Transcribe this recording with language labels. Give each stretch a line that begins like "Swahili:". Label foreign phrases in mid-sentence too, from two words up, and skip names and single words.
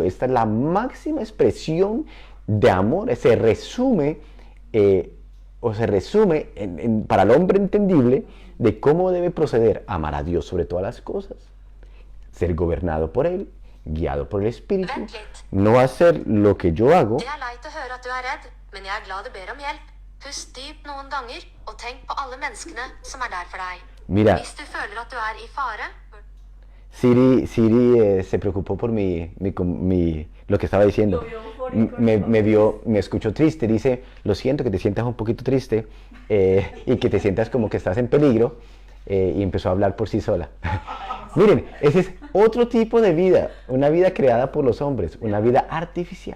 Spanish: Esta es la máxima expresión de amor. Se resume para el hombre entendible de cómo debe proceder. Amar a Dios sobre todas las cosas. Ser gobernado por Él, guiado por el Espíritu. No hacer lo que yo hago.
Norwegian: Men jeg glad du ber om hjelp. Pust dypt noen ganger, og tenk på alle menneskene som der for deg.
Spanish: Mira,
Norwegian: Hvis du føler at du i fare...
Spanish: Siri se preocupó por lo que estaba diciendo. Me escuchó triste, dice, lo siento que te sientas un poquito triste y que te sientas como que estás en peligro, y empezó a hablar por sí sola. Miren, ese es otro tipo de vida, una vida creada por los hombres, una vida artificial.